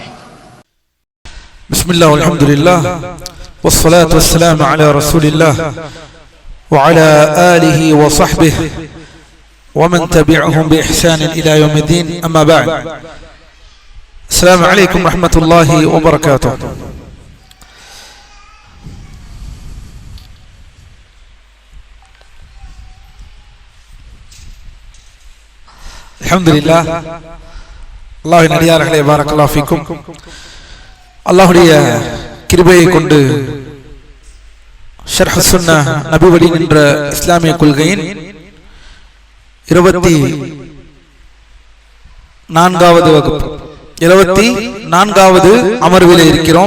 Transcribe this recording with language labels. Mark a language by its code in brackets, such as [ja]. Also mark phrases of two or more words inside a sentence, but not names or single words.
[ar] بسم الله والحمد لله والصلاة والسلام على رسول الله وعلى آله وصحبه ومن تبعهم بإحسان إلى يوم الدين، أما بعد. السلام عليكم ورحمة الله وبركاته. [ta] அல்ஹம்துலில்லாஹ். அல்லாஹ்வின் அடியார்களே, [ar] بارك الله فيكم. [ta] அல்லாஹ்வுடைய கிருபையை கொண்டு ஷர்ஹ் சுன்னah நபி வழி என்ற இஸ்லாமிய கொள்கையின் 24வது வகுப்பு 24வது அமர்விலே இருக்கிறோம்.